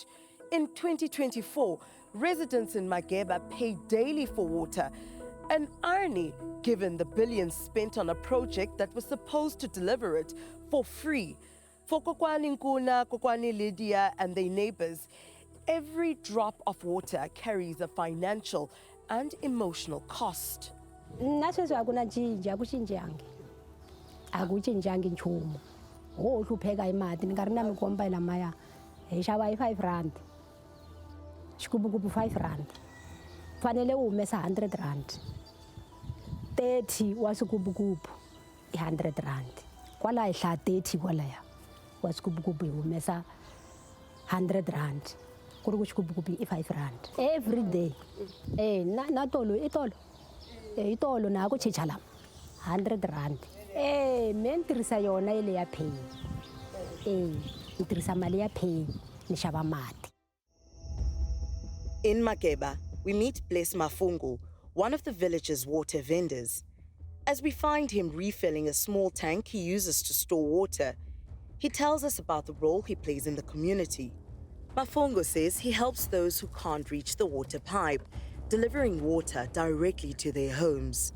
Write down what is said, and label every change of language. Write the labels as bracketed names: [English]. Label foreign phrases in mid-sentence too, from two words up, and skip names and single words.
[English] In 2024, residents in Mageba pay daily for water, an irony given the billions spent on a project that was supposed to deliver it for free. For Kokwani Nkuna, Kokwani Lydia and their neighbors, every drop of water carries a financial and emotional cost. [Tsonga] Nasweswi akucinjangi nchumu. Ho hlupheka hi mati ni nga ri na mikomba lamaya hi xava hi 5 rand. Xigubugubu 5 rand. Fanele u humesa 100 rand. 30 wa xigubugubu i 100 rand. Kwala hi hla 30 kwalaya wa xigubugubu hi humesa 100 rand. Ku ri ku xigubugubu i 5 rand. [English] Every day. [Tsonga] Na tolo i tolo. I tolo na ku chicha lama 100 rand. Me ni tirhisa yona ile ya pay. Ni tirhisa mali ya pay ni xava mati. [English] In Mageba, we meet Bless Mafungu, one of the village's water vendors. As we find him refilling a small tank he uses to store water, he tells us about the role he plays in the community. Mafungu says he helps those who can't reach the water pipe, delivering water directly to their homes.